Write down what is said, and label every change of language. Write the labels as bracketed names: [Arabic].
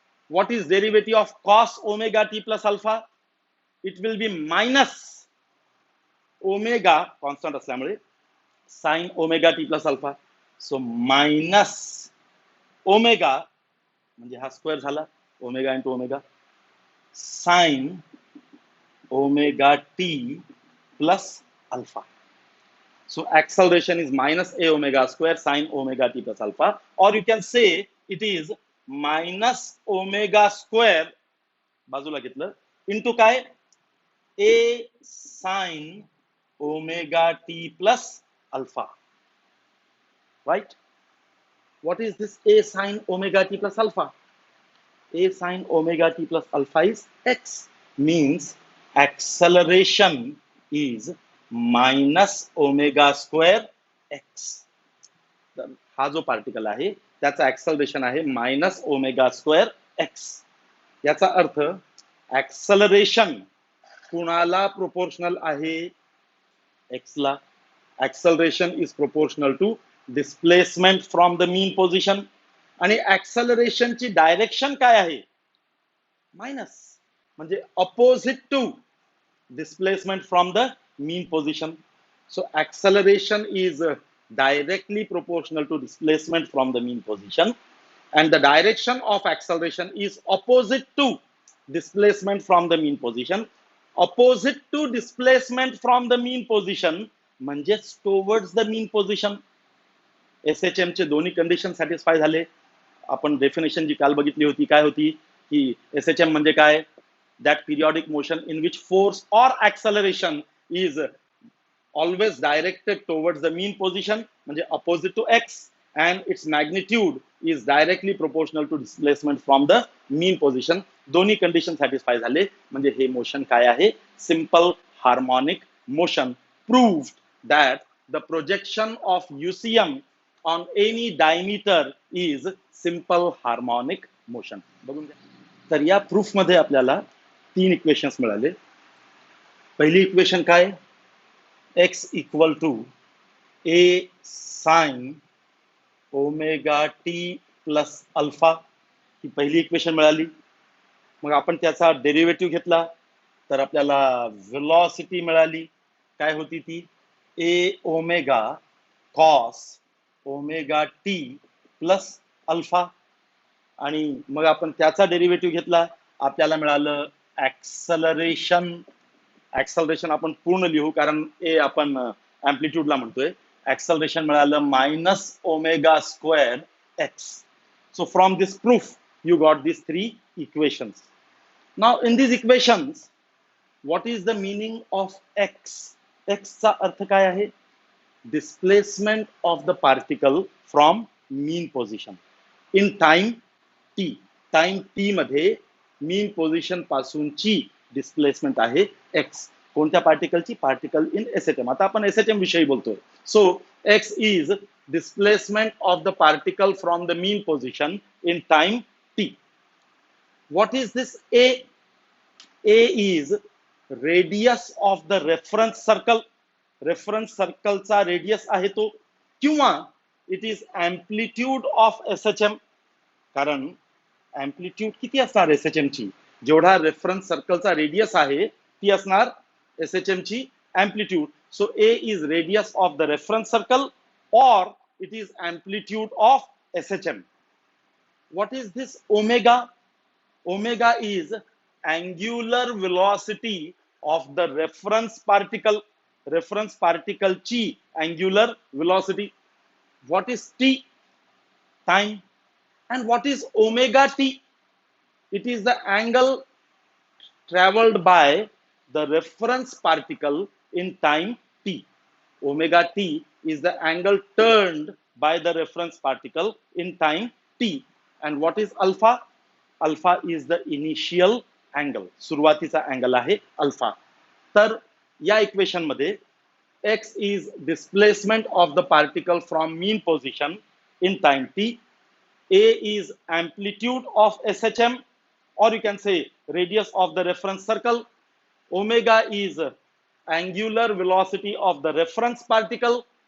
[English] What is derivative of cos omega t plus alpha? It will be minus omega, [Marathi] constant असल्यामुळे, [English] Sine omega t plus alpha. [Marathi] So minus omega म्हणजे हा square झाला, omega into omega, sine omega T plus alpha. [English] So acceleration is minus a omega square sin omega t plus alpha, or you can say it is minus omega square [Marathi] बाजूला घेतलं [English] into [Marathi] काय? [English] a sin omega t plus alpha. Right? What is this a sin omega t plus alpha? A sin omega t plus alpha is x, means acceleration is minus omega square x. [Marathi] तर हा जो particle आहे त्याचा acceleration आहे minus omega square x. याचा अर्थ acceleration कुणाला proportional आहे? एक्स ला. [English] Acceleration is proportional to displacement from the mean position. [Marathi] आणि ऍक्सलरेशनची डायरेक्शन काय आहे? [English] minus, [Marathi] म्हणजे [English] Opposite to displacement from the mean position. So acceleration is directly proportional to displacement from the mean position, and the direction of acceleration is opposite to displacement from the mean position. Opposite to displacement from the mean position [Marathi] म्हणजेच [English] towards the mean position. [Marathi] SHM चे दोन्ही condition satisfy झाले. आपण definition जी काल बघितली होती काय होती की SHM म्हणजे काय? [English] That periodic motion in which force or acceleration is always directed towards the mean position, [Marathi] म्हणजे [English] opposite to x, and its magnitude is directly proportional to displacement from the mean position. [Marathi] दोन्ही condition satisfy झाले म्हणजे हे motion काय आहे? [English] Simple harmonic motion. Proved that the projection of UCM on any diameter is simple harmonic motion. [Marathi] बघून घ्या. तर या प्रूफ मध्ये आपल्याला 3 इक्वेशन्स मिळाले. पहिली इक्वेशन काय? x equal to a sine omega T plus alpha, ही पहिली इक्वेशन मिळाली. मग आपण त्याचा डेरिव्हेटिव्ह घेतला तर आपल्याला व्हेलॉसिटी मिळाली. काय होती ती? a omega cos omega T plus alpha. आणि मग आपण त्याचा डेरिव्हेटिव्ह घेतला, आपल्याला मिळालं ऍक्सलरेशन. ऍक्सलरेशन आपण पूर्ण लिहू कारण ए आपण अँप्लिट्यूडला म्हणतोय. ऍक्सलरेशन मिळालं minus omega square x. [English] So from this proof you got this 3 equations. Now in this equations what is the meaning of x? [Marathi] एक्सचा अर्थ काय आहे? [English] Displacement of the particle from mean position in time t. [Marathi] Time T मध्ये मीन position पासूनची displacement आहे x. कोणत्या पार्टिकलची? [English] Particle in SHM. [Marathi] आता आपण SHM विषयी बोलतोय. [English] So x is displacement of the particle from the mean position in time t. What is this a? A is radius of the reference circle. [Marathi] Reference सर्कलचा radius आहे तो, किंवा [English] It is amplitude of SHM. [Marathi] कारण amplitude किती असणार SHM ची? जेवढा reference सर्कलचा radius आहे ती असणार एसएचएम ची amplitude. [English] So a is radius of the reference circle और it is amplitude of SHM. What is this omega? Omega is angular velocity of the reference particle. Reference particle [Marathi] ची [English] angular velocity. What is t? Time. And what is omega t? It is the angle traveled by the reference particle in time t. Omega t is the angle turned by the reference particle in time t. And what is alpha? Alpha is the initial angle. [Marathi] सुरुवातीचा angle आहे alpha. तर या equation मध्ये [English] x is displacement of the particle from mean position in time t. A is amplitude of SHM, or you can say radius of the reference circle. Omega is angular velocity of the reference particle.